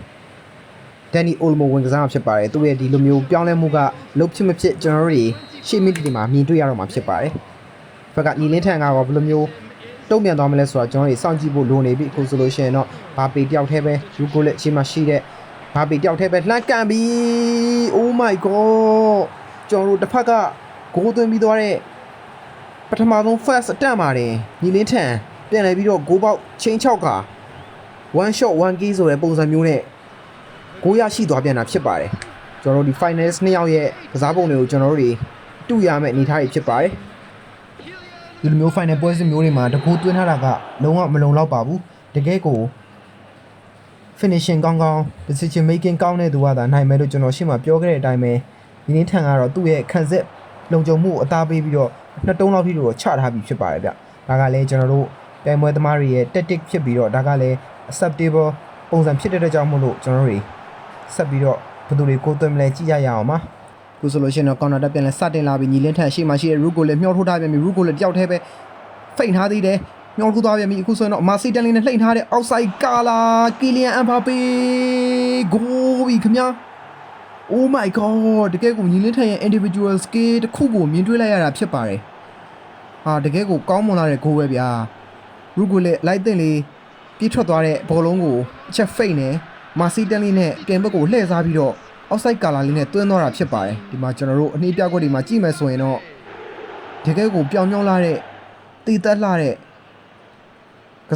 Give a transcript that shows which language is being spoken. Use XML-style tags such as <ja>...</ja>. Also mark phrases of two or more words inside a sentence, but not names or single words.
<my>Danny Olmo ဝင်ကစားမှာဖြစ်ပါတယ်သူ့ရဲ့ဒီလိုမျိုးပြောင်းလဲမှုကလုံးဖြစ်မဖြစ်ကျွန်တော်တို့တွေရှေ့မိတီမှာမြင်တွေ့ရတော့မှာဖြစ်ပါတယ်ဘက်ကညီလင်းထန်ကတော့ဘယ်လိုမျိုးတုံ့ပြန် သွားမလဲဆိုတော့ကျွန်တော်တို့စောင့်ကြည့်ဖို့လိုနေပြီအခုဆိုလို့ရှိရင်တော့ဘာပေတယောက်တည်းပဲယူကိုလက်ရှေ့မှာရှိတဲ့ဘာပေတယောက်တည်းပဲ လှမ်းကန်ပြီး</my> <en>Oh my god</en> <my>ကျွန်တော်တို့တစ်ဖက်ကဂိုးသွင်းပြီးသွားတဲ့ပထမဆုံး first အတက်ပါတယ်ညီလင်းထန်ပြန်လဲပြီးတော့ဂိုးပေါက်ချင်း6ခါ</my> <en>one shot</en> <my>1 key ဆိုတဲ့ပုံစံမျိုးနဲ့ဂိုးရရှိသွားပြန်တာဖြစ်ပါတယ်ကျွန်တော်တို့ဒီ finals 2ယောက်ရဲ့ကစားပုံတွေကိုကျွန်တော်တို့တွေတူရမယ့်အနေအထားတွေဖြစ်ပါတယ်ဒီလိုမျိုး final ပွဲစဉ်မျိုးတွေမှာတကူသွင်းထားတာကလုံးဝမလုံလောက်ပါဘူးတကယ်ကို finishing ကောင်းကောင်း</my> <en>decision making</en> <my>ကောင်းတဲ့သူကသာနိုင်မယ်လို့ကျွန်တော်ရှေ့မှာပြောခဲ့တဲ့အတိုင်းပဲဒီနေ့ထန်ကတော့သူ့ရဲ့ခံစစ်လုံခြုံမှုအသားပေးပြီးတော့ နှစ်တုံးလောက်ထိတော့ချထားပြီးဖြစ်ပါတယ်ဗျဒါကလည်းကျွန်တော်တို့ပြိုင်ပွဲသမားတွေရဲ့ tactic ဖြစ်ပြီးတော့ဒါကလည်း acceptable ပုံစံဖြစ်တဲ့အတွက်ကြောင့်မို့လို့ကျွန်တော်တို့တွေဆက်ပြီးတော့ဘယ်သူတွေကိုသွင်းမလဲကြည့်ကြရအောင်ပါခုဆိုလို့ရှိရင်တော့ counter တက်ပြန်လဲစတင်လာပြီးညီလင်းထန်ရှေ့မှာရှိတဲ့ root ကိုလည်းမျှောထိုးထားပြန်ပြီ root ကိုလည်းတယောက်တည်းပဲဖိတ်ထားသေးတယ်မျှောထိုးသွားပြန်ပြီအခုဆိုရင်တော့ Marcy Stanley နဲ့လှိမ့်ထားတဲ့ outside ကာလာ Kylian Mbappe ဂိုးပြီခင်ဗျာ</my> <en>Oh my god</en> <my>တကယ်ကိုညီလင်းထန်ရဲ့</my> <en>individual skill</en> <my>တစ်ခုကိုမြင်တွေ့လိုက်ရတာဖြစ်ပါတယ်ဟာတကယ်ကိုကောင်းမွန်လာတဲ့ဂိုးပဲဗျာ root ကိုလည်းလိုက်တဲ့လေပြေးထွက်သွားတဲ့ဘောလုံးကိုအချက်ဖိတ်နေ Marcy Stanley နဲ့ကင်ဘက် ကိုလှည့်စားပြီးတော့ outside ကာလာလေးနဲ့တွင်းသွားတာဖြစ်ပါတယ်ဒီမှာကျွန်တော်တို့အနှေးပြကွက်တွေမှာကြည့်မယ်ဆိုရင်တော့တကယ်ကိုပြောင်းပြောင်းလာတဲ့တည်တက်လာတဲ့က</my>